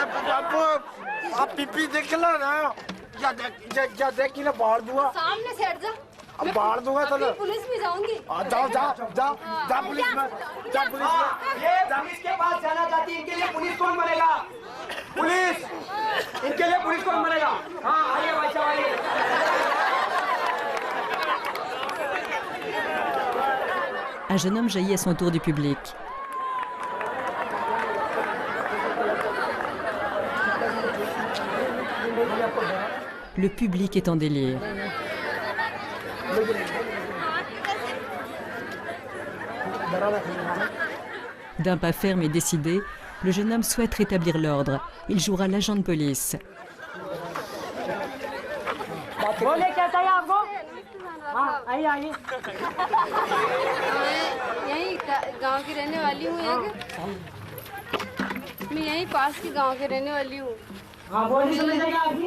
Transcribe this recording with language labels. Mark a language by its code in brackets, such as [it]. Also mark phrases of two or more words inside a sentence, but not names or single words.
[hi] बापू आप पीपी देख लो ना या देख ना बाहर दूंगा सामने से हट जा। अब बाहर दूंगा अभी चलो पुलिस में जाऊंगी। जाओ जाओ जाओ जा पुलिस में जा पुलिस में ये पुलिस के पास जाना चाहती है, इनके लिए पुलिस कौन बनेगा? पुलिस, इनके लिए पुलिस कौन बनेगा? हाँ आइए भाई साहब आइए। [fr] Un jeune homme jaillit à son tour du public. Le public est en délire. D'un pas ferme et décidé, le jeune homme souhaite rétablir l'ordre. Il jouera l'agent de police. [hi] बोले क्या चाहिए आपको? हाँ आइए आइए। मैं यहीं गांव की रहने वाली हूँ। मैं यहीं पास की गांव के रहने वाली हूँ। हाँ बोलिए समस्या आपकी?